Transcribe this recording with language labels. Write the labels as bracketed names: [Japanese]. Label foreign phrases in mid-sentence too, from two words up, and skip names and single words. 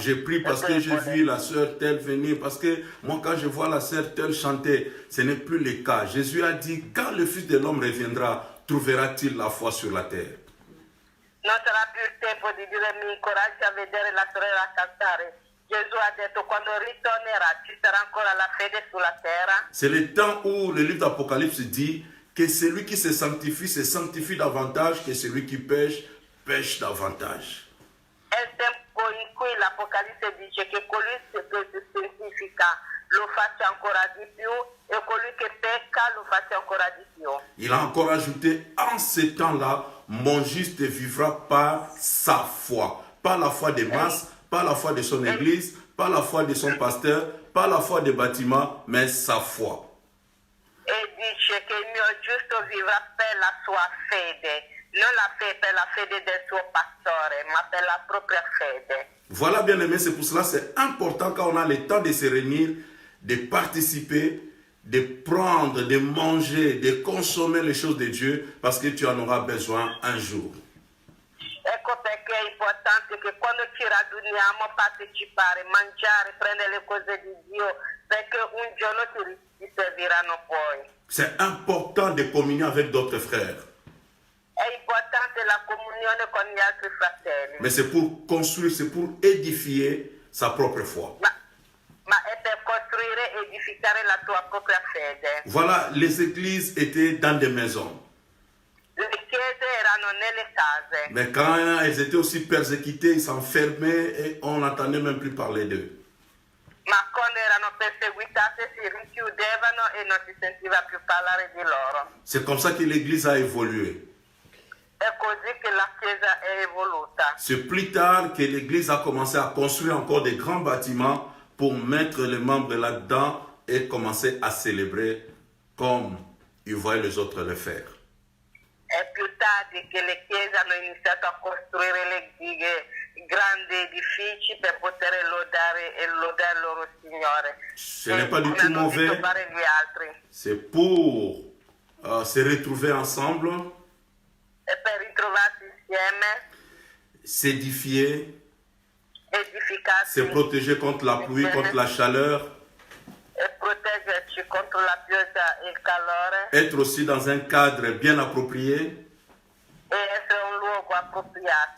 [French] J'ai pris parce que j'ai vu la sœur telle venir, parce que moi quand je vois la sœur telle chanter, ce n'est plus le cas. Jésus a dit, quand le Fils de l'homme reviendra, trouvera-t-il la foi sur la terre? [Italian] Non sarà più il tempo di dire mi incoraggia a vedere la sorella cantare. Gesù ha detto quando ritornerà ci sarà ancora la fede sulla terra. [French] C'est le temps où le livre d'Apocalypse dit que celui qui se sanctifie davantage que celui qui pêche, pêche davantage. [Italian] È il tempo in cui l'Apocalisse dice che colui che si santifica lo faccia ancora di più e colui che pecca lo faccia ancora di più. [French] Il a encore ajouté, en ce temps-là, mon juste vivra par sa foi. Pas la foi des masses, pas la foi de son église, pas la foi de son pasteur, pas la foi des bâtiments, mais sa foi. [Italian] E dice che il mio giusto vivrà per la sua fede, non per la fede del suo pastore, ma per la propria fede. [French] Voilà, bien aimé, c'est pour cela c'est important quand on a le temps de se réunir, de participer, de prendre, de manger, de consommer les choses de Dieu, parce que tu en auras besoin un jour. [Italian] Ecco perché è importante che quando ci raduniamo partecipare, mangiare, prendere le cose di Dio, perché un giorno ti serviranno poi. [French] C'est important de communier avec d'autres frères. [Italian] È importante la comunione con gli altri fratelli. [French] Mais c'est pour construire, c'est pour édifier sa propre foi. [Italian] Ma è per costruire e edificare la tua propria fede. [French] Voilà, les églises étaient dans des maisons. [Italian] Le chiese erano nelle case. [French] Mais quand elles étaient aussi persécutées, ils s'enfermaient et on n'entendait même plus parler d'eux. [Italian] Ma quando erano perseguitate si richiudevano e non si sentiva più parlare di loro. [French] C'est comme ça que l'église a évolué. [Italian] È così che la Chiesa è evoluta. [French] C'est plus tard que l'église a commencé à construire encore des grands bâtiments pour mettre les membres là-dedans et commencer à célébrer comme ils voyaient les autres le faire. [Italian] È più tardi che le chiese hanno iniziato a costruire i grandi edifici per poter lodare il loro Signore. [French] Ce n'est pas du tout mauvais. C'est pour se retrouver ensemble, [Italian] E per ritrovarsi insieme, [French] s'édifier, [Italian] edificarsi, [French] se protéger contre la pluie, contre la chaleur, [Italian] e proteggerci contro la pioggia e il calore, [French] être aussi dans un cadre bien approprié. [Italian] e essere un luogo appropriato.